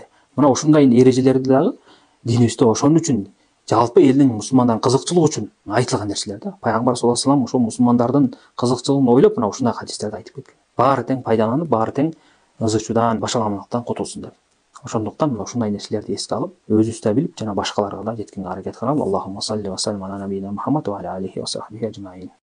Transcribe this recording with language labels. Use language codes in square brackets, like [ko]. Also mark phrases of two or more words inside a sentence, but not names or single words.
[ky] Мына ушундай эрежелерди дагы динибизде ошон үчүн, жалпы элдин мусулмандардын кызыкчылыгы үчүн айтылган нерселер да. Пайгамбар [ar] صلى الله عليه وسلم [ky] ошо мусулмандардын кызыкчылыгын ойлоп, мына ушундай хадистерди айтып кеткен. Баары тең пайдаланып, баары тең ыз ычуудан, башаламалыктан кутулсун деп. Ошондуктан мына ушундай нерселерди эске алып, өзүбүз да билип, жана башкаларга да жеткенге аракет кылалы. [ar] اللهم صل وسلم على نبينا محمد وعلى آله وصحبه أجمعين.